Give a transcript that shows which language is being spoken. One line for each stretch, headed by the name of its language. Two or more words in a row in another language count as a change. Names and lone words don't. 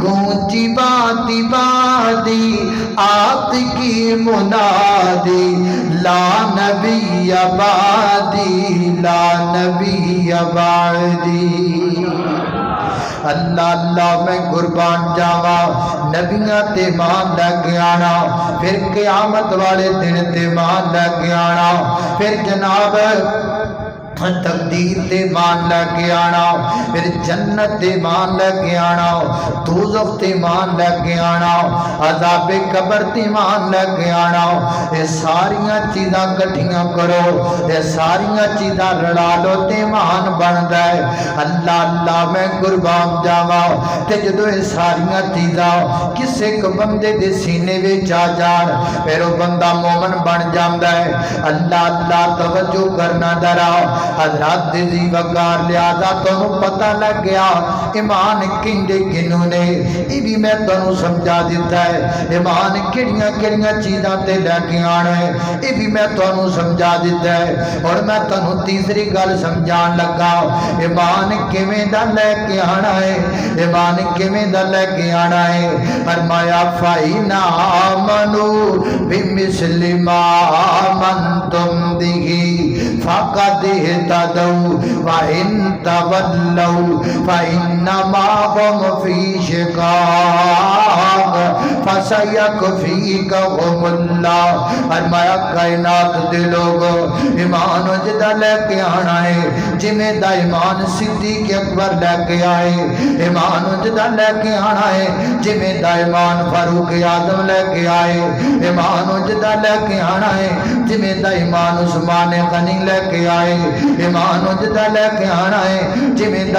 Punjabi: گونجی بادی بادی آت کی منادی لا نبی آبادی لا نبی آبادی اللہ اللہ میں قربان جاوا نبیاں تے مان لگ آنا پھر قیامت والے دن تے مان لگ آنا پھر جناب تقدیر تے مان لگ آنا پھر جنت تے مان لگ آنا دوزخ تے مان لگ آنا عذاب قبر تے مان لگ آنا یہ ساریاں چیزاں کٹھیاں کرو یہ ساریاں چیزاں رڑا لو تے مان بندا ہے اللہ اللہ میں قربان جاواں تے جدوں یہ ساریاں چیزاں کسے کو بندے دے سینے وچ آ جان پھر وہ بندہ مومن بن جاندا ہے اللہ اللہ توجہ کرنا ذرا حضرات دی وقار لہذا تانوں پتہ لگ گیا ایمان کیندے کنوں نے یہ بھی میں تانوں سمجھا دیتا ہے ایمان کیڑیاں کیڑیاں چیزاں تے لے کے آنا ہے یہ بھی میں تانوں سمجھا دیتا ہے اور میں تانوں تیسری گل سمجھان لگا ایمان کیویں دا لے کے آنا ہے ایمان کیویں دا لے کے آنا ہے فرمایا
Arabic: فَإِنْ آمَنُوا بِمِثْلِ مَا آمَنْتُمْ بِهِ فَقَدِ اهْتَدَوْا وَإِنْ تَوَلَّوْا فَإِنَّمَا هُمْ فِي شِقَاقٍ فَسَيَكْفِيكَهُمُ اللَّهُ
Punjabi: فرمایا کائنات دے لوگ ایمان جدا لے کے آنا ہے جمیں دا ایمان صدیق اکبر لے کے آئے ایمان جدا لے کے آنا ہے جمیں دا ایمان فاروق اعظم لے کے آئے ایمان جدا لے کے آنا ہے جمیں دا ایمان عثمان غنی لے کے آئے ایمان جدا لے کے آنا ہے جمیں